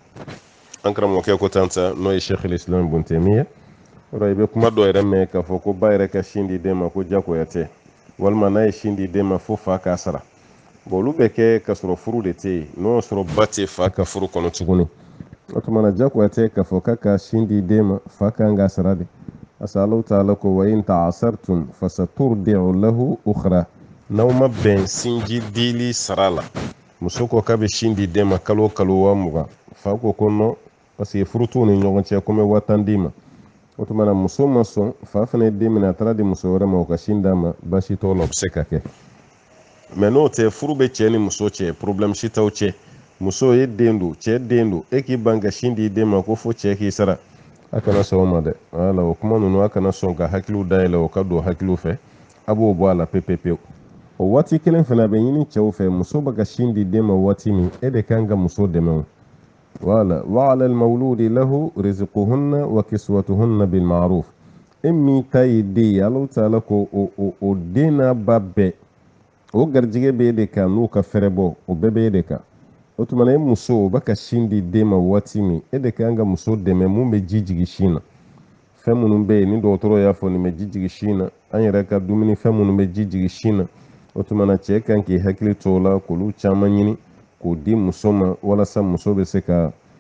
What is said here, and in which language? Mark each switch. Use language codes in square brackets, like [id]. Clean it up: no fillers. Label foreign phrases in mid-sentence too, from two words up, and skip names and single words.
[bm] an karamɔgɔkɛ ko tan ta n'o ye Sheikh Islam Ibn Taymiya i bɛ kuma dɔ yɛrɛ mɛn k'a fɔ ko ba yɛrɛ ka sin di den ma ko diyagoya tɛ walima n'a ye sin di den ma fo fa k'a sara bon olu bɛ kɛ ka sɔrɔ furu de tɛ yen n'o y'a sɔrɔ ba tɛ fa ka furu kɔnɔ tuguni o tuma na diyagoya tɛ k'a fɔ k'a ka sin di den ma fa kan k'a sara de [fr] parce que [bm] Alahu Taala ko [ar] وإن تعاسرتم فسترضع له أخرى [bm] n'aw ma bɛn sinji dili sara la muso ko k'a bɛ sin di den ma kalo o kalo 20,000 fa ko ko [fr] non parce que [bm] furu t'u ni ɲɔgɔn cɛ ko n bɛ 10,000 d'i ma o tuma na muso ma sɔn fa fana ye den minɛ a taara di muso wɛrɛ ma o ka sin d'a ma baasi t'o la o bɛ se ka kɛ mais n'o tɛ furu bɛ cɛ ni muso cɛ problème si t'aw cɛ muso ye den don cɛ den don e k'i ban ka sin di den ma ko fo cɛ k'i sara a kana sɔn o ma dɛ voilà o kuma ninnu a kana sɔn ka hakiliw dayɛlɛ o ka don hakiliw fɛ a b'o bɔ a la pewu o waati kelen fana a bɛ ɲini cɛw fɛ muso bɛ ka sin di den ma waati min e de kan ka muso dɛmɛ o voilà [ar] وعلى المولود له رزقهن وكسوتهن بالمعروف [bm] e min ta ye den ye Alahu Taala ko o den n'a ba bɛɛ o garijɛgɛ bɛ e de kan n'o ka fɛrɛ bɔ o bɛɛ bɛ e de kan o tuma na e muso o bɛ ka sin di den ma waati min e de kan ka muso dɛmɛ mun bɛ ji jigin sin na fɛn minnu bɛ yen ni dɔgɔtɔrɔ y'a fɔ nin bɛ ji jigin sin na an yɛrɛ ka dumuni fɛn minnu bɛ ji jigin sin na o tuma na cɛ kan k'i hakili to o la k'olu caman ɲini k'o di muso ma walasa muso bɛ se ka